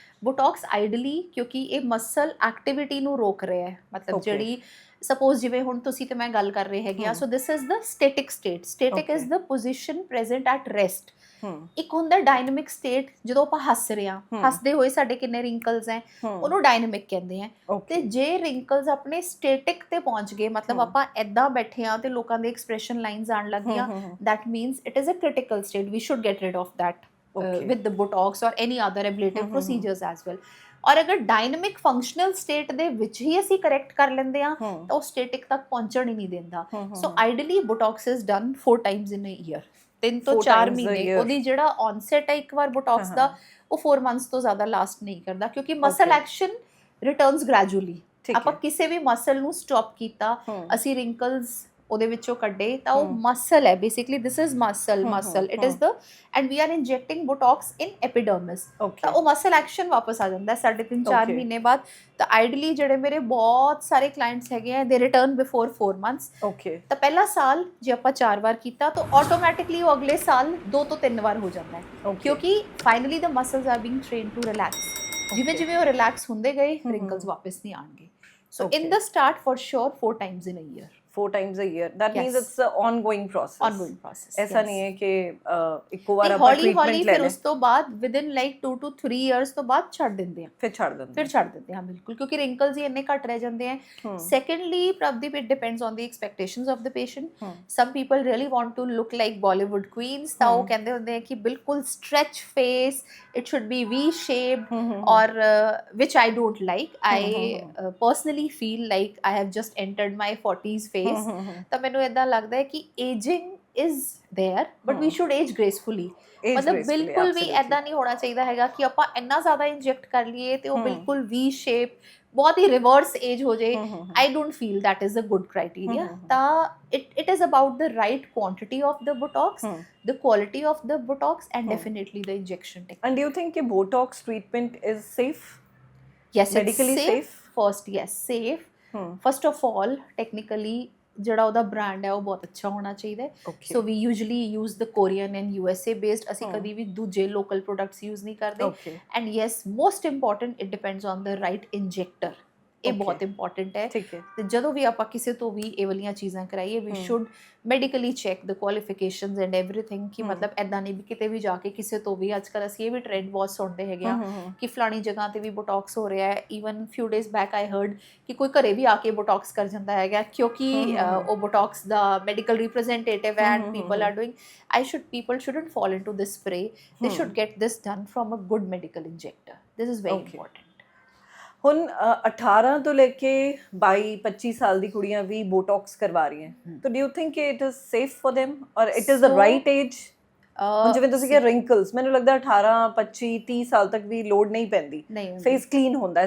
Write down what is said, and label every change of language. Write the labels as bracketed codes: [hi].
[pa] Botox ideally ਕਿਉਂਕਿ ਇਹ muscle activity ਨੂੰ ਰੋਕ ਰਿਹਾ ਹੈ, ਮਤਲਬ ਜਿਹੜੀ ਸਪੋਜ਼ ਜਿਵੇਂ ਹੁਣ ਤੁਸੀਂ ਤੇ ਮੈਂ ਗੱਲ ਕਰ ਰਹੇ ਹੈਗੇ ਆ, [en] So this is the static state. Static is the position present at rest. [pa] ਇੱਕ ਹੁੰਦਾ ਡਾਇਨਾਮਿਕ ਸਟੇਟ, ਜਦੋਂ ਆਪਾਂ ਹੱਸ ਰਹੇ ਹਾਂ, ਹੱਸਦੇ ਹੋਏ ਸਾਡੇ ਕਿੰਨੇ ਰਿੰਕਲਸ ਹੈ, ਉਹਨੂੰ ਡਾਇਨਾਮਿਕ ਕਹਿੰਦੇ ਆ। ਤੇ ਜੇ ਰਿੰਕਲਸ ਆਪਣੇ ਸਟੈਟਿਕ ਤੇ ਪਹੁੰਚ ਗਏ, ਮਤਲਬ ਆਪਾਂ ਐਦਾਂ ਬੈਠੇ ਆ ਤੇ ਲੋਕਾਂ ਦੇ ਐਕਸਪ੍ਰੈਸ਼ਨ ਲਾਈਨਸ ਆਉਣ ਲੱਗ ਗਈਆਂ, [en] that means it is a critical state, we should get rid of that with the Botox or any other ablative procedures as well। [pa] ਔਰ ਅਗਰ ਡਾਇਨਾਮਿਕ ਫੰਕਸ਼ਨਲ ਸਟੇਟ ਦੇ ਵਿੱਚ ਹੀ ਅਸੀਂ ਕਰੈਕਟ ਕਰ ਲੈਂਦੇ ਆ ਤਾਂ ਉਹ ਸਟੇਟਿਕ ਤੱਕ ਪਹੁੰਚਣ ਹੀ ਨਹੀਂ ਦਿੰਦਾ। [en] so ideally Botox is done 4 times in a year, [pa] 3 ਤੋਂ 4 ਮਹੀਨੇ। ਉਹਦੀ ਜਿਹੜਾ ਔਨਸੈਟ ਹੈ ਇੱਕ ਵਾਰ ਬੋਟੌਕਸ ਦਾ, ਉਹ 4 months ਤੋਂ ਜ਼ਿਆਦਾ ਲਾਸਟ ਨਹੀਂ ਕਰਦਾ, ਕਿਉਂਕਿ [en] Muscle action returns gradually. [pa] ਆਪਾਂ ਕਿਸੇ ਵੀ ਮਸਲ ਨੂੰ ਸਟਾਪ ਕੀਤਾ, ਅਸੀਂ ਰਿੰਕਲਸ ਉਹਦੇ ਵਿੱਚੋਂ ਕੱਢੇ, ਤਾਂ ਉਹ ਮਸਲ ਹੈ basically. [en] this is muscle it is the, and we are injecting Botox in epidermis, [pa] ਤਾਂ ਉਹ ਮਸਲ ਐਕਸ਼ਨ ਵਾਪਸ ਆ ਜਾਂਦਾ 3.5-4 ਮਹੀਨੇ ਬਾਅਦ। ਤਾਂ ਆਈਡਲੀ ਜਿਹੜੇ ਮੇਰੇ ਬਹੁਤ ਸਾਰੇ ਕਲਾਇੰਟਸ ਹੈਗੇ ਆ, [en] They return before 4 months। [pa] ਤਾਂ ਪਹਿਲਾ ਸਾਲ ਜੇ ਆਪਾਂ 4 ਵਾਰ ਕੀਤਾ ਤਾਂ ਆਟੋਮੈਟਿਕਲੀ ਉਹ ਅਗਲੇ ਸਾਲ 2 ਤੋਂ 3 ਵਾਰ ਹੋ ਜਾਂਦਾ ਹੈ, ਕਿਉਂਕਿ [en] Finally the muscles are being trained to relax. [pa] ਜਿਵੇਂ ਜਿਵੇਂ ਉਹ ਰਿਲੈਕਸ ਹੁੰਦੇ ਗਏ, ਰਿੰਕਲਸ ਵਾਪਸ ਨਹੀਂ ਆਣਗੇ। [en] So in the start for sure 4 times in a year। 4 times a year, that means it's an ongoing process। [hi] ऐसा नहीं है कि [pa] ਇੱਕੋ ਵਾਰ ਆਪਾਂ ਟ੍ਰੀਟਮੈਂਟ ਲੈ ਲੈ, ਉਸ ਤੋਂ ਬਾਅਦ [en] within like 2 to 3 years [pa] ਤੋਂ ਬਾਅਦ ਛੱਡ ਦਿੰਦੇ ਆ। ਫਿਰ ਛੱਡ ਦਿੰਦੇ ਹਾਂ ਬਿਲਕੁਲ, ਕਿਉਂਕਿ ਰਿੰਕਲਸ ਹੀ ਇੰਨੇ ਘੱਟ ਰਹਿ ਜਾਂਦੇ ਆ। [en] Secondly Prabhdeep, it depends on the expectations of the patient। some people really want to look like Bollywood queens, [pa] ਤਾਂ ਉਹ ਕਹਿੰਦੇ ਹੁੰਦੇ ਆ ਕਿ ਬਿਲਕੁਲ [en] stretch face, it should be V shaped, or which I don't like। I personally feel like I have just entered my 40s phase। [pa] ਤਾਂ ਮੈਨੂੰ ਇਦਾਂ ਲੱਗਦਾ ਹੈ ਕਿ [en] Ageing is there, but we should age gracefully. [pa] ਮਤਲਬ ਬਿਲਕੁਲ ਵੀ ਇਦਾਂ ਨਹੀਂ ਹੋਣਾ ਚਾਹੀਦਾ ਹੈਗਾ ਕਿ ਆਪਾਂ ਇੰਨਾ ਜ਼ਿਆਦਾ ਇੰਜੈਕਟ ਕਰ ਲਈਏ ਤੇ ਉਹ ਬਿਲਕੁਲ ਵੀ ਸ਼ੇਪ, ਬਹੁਤ ਹੀ ਰਿਵਰਸ ਏਜ ਹੋ ਜਾਏ। [en] I don't feel that is a good criteria। ਤਾਂ it is about the right quantity of the Botox, the quality of the Botox, and definitely the injection technique। And do you think that Botox treatment is safe? Yes, medically safe first। Yes, safe। [pa] First of all, technically ਜਿਹੜਾ ਉਹਦਾ brand ਹੈ ਉਹ ਬਹੁਤ ਅੱਛਾ ਹੋਣਾ ਚਾਹੀਦਾ ਹੈ। [en] So we usually use the Korean and USA based. [pa] ਅਸੀਂ ਕਦੀ ਵੀ ਦੂਜੇ ਲੋਕਲ ਪ੍ਰੋਡਕਟਸ ਯੂਜ਼ ਨਹੀਂ ਕਰਦੇ। [en] And yes, most important, it depends on the right injector. [pa] ਇਹ ਬਹੁਤ ਇੰਪੋਰਟੈਂਟ ਹੈ। ਤੇ ਜਦੋਂ ਵੀ ਆਪਾਂ ਕਿਸੇ ਤੋਂ ਵੀ ਇਹ ਵਾਲੀਆਂ ਚੀਜ਼ਾਂ ਕਰਾਈਏ, [en] we should medically check the qualifications and everything, [pa] ਕਿ ਮਤਲਬ ਐਦਾਂ ਨਹੀਂ ਵੀ ਕਿਤੇ ਵੀ ਜਾ ਕੇ ਕਿਸੇ ਤੋਂ ਵੀ, ਅੱਜ ਕੱਲ੍ਹ ਅਸੀਂ ਇਹ ਵੀ ਟ੍ਰੈਂਡ ਬਹੁਤ ਸੁਣਦੇ ਹੈਗੇ ਆ ਕਿ ਫਲਾਣੀ ਜਗ੍ਹਾ ਤੇ ਵੀ ਬੋਟੌਕਸ ਹੋ ਰਿਹਾ ਹੈ। [en] even few days back I heard [pa] ਕਿ ਕੋਈ ਘਰੇ ਵੀ ਆ ਕੇ ਬੋਟੌਕਸ ਕਰ ਜਾਂਦਾ ਹੈਗਾ, ਕਿਉਂਕਿ ਉਹ ਬੋਟੌਕਸ ਦਾ ਮੈਡੀਕਲ ਰਿਪਰੈਜ਼ੈਂਟੇਟਿਵ ਹੈ [en] And people are doing. people shouldn't fall into this fray। they should get this done from a good medical injector। this is very important। [pa] ਹੁਣ 18 ਤੋਂ ਲੈ ਕੇ 22-25 ਸਾਲ ਦੀ ਕੁੜੀਆਂ ਵੀ ਬੋਟੌਕਸ ਕਰਵਾ ਰਹੀਆਂ, ਤਾਂ [en] Do you think it is safe for them or it is the right age? [pa] ਹੁਣ ਜਿਵੇਂ ਤੁਸੀਂ ਕਿਹਾ ਰਿੰਕਲਸ, ਮੈਨੂੰ ਲੱਗਦਾ 18, 25, 30 ਸਾਲ ਤੱਕ ਵੀ ਲੋੜ ਨਹੀਂ ਪੈਂਦੀ, ਫੇਸ ਕਲੀਨ ਹੁੰਦਾ ਹੈ।